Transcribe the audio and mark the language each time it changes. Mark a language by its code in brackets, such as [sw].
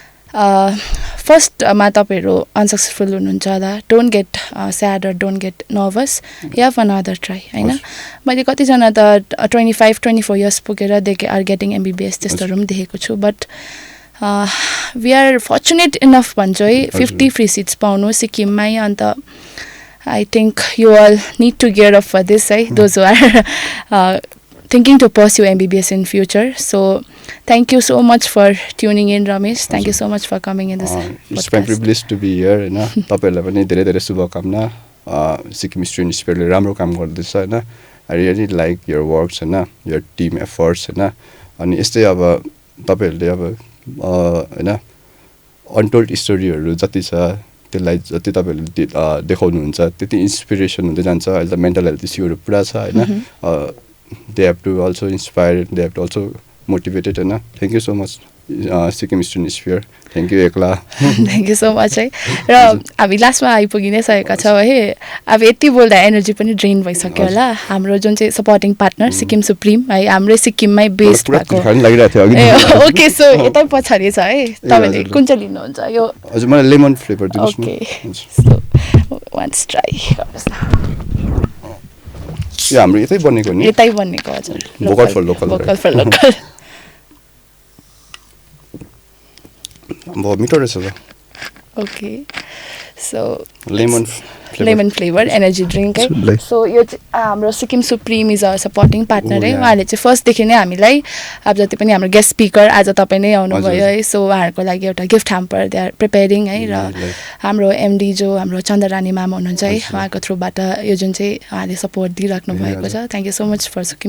[ne] फर्स्टमा तपाईँहरू अनसक्सेसफुल हुनुहुन्छ होला [en] don't get sad or don't get nervous you have another try [ne] होइन मैले कतिजना त 25-24 years पुगेर [en] they are getting MBBS [ne] त्यस्तोहरू पनि देखेको छु [en] but we are fortunate enough [ne] भन्छु है 50 फ्री सिट्स पाउनु सिक्किममै अन्त [en] I think you all need to gear up for this है those who are thinking to pursue MBBS in future. So thank you so much for tuning in, Ramesh. Thank you so much for coming in this podcast. It's my privilege to be here [ne] हैन तपाईहरुलाई पनि धेरै धेरै शुभकामना Sikkim student स्पियरले राम्रो काम गर्दैछ हैन [en] I really like your works [ne] हैन [en] your team efforts [ne] हैन अनि यस्तै अब तपाईहरुले अब हैन अनटोल्ड स्टोरीहरु जति छ त्यसलाई जति तपाईहरुले देखाउनुहुन्छ त्यति इन्स्पिरेसन हुँदै जान्छ अहिले त मेन्टल हेल्थ इस्युहरु पुरा छ हैन [en] they have to also inspire, they have to also motivate it. Thank you so much, Sikkim Student Sphere. Thank you, Ekla. Thank you so much. [ne] र हामी लास्टमा आइपुगि नै सकेका छौँ है अब यति बोल्दा एनर्जी पनि ड्रेन भइसक्यो होला हाम्रो जुन चाहिँ सपोर्टिङ पार्टनर सिक्किम सुप्रिम है हाम्रै सिक्किममै बेस्ड भएको ओके सो यतै पछाडि छ है तपाईँले कुन चाहिँ लिनुहुन्छ यो हजुर मलाई लेमन फ्लेभर दिनुहोस् न ओके सो वान्स ट्राई गर्नुहोस् न यो हाम्रो यतै बनेको नि यतै बनेको हजुर लोकल फर लोकल बहुत मिठो रहेछ त [en] okay so lemon [ne] flavour energy drink है सो यो हाम्रो Sikkim supreme [en] is a supporting partner [ne] है उहाँले चाहिँ फर्स्टदेखि नै हामीलाई अब जति पनि हाम्रो गेस्ट स्पिकर आज तपाईँ नै आउनुभयो है सो उहाँहरूको लागि एउटा gift hamper [en] they are preparing [ne] है र हाम्रो एमडी जो हाम्रो चन्द्ररानी म्याम हुनुहुन्छ है उहाँको थ्रुबाट यो जुन चाहिँ उहाँले सपोर्ट दिइराख्नु भएको छ [en] thank you so much for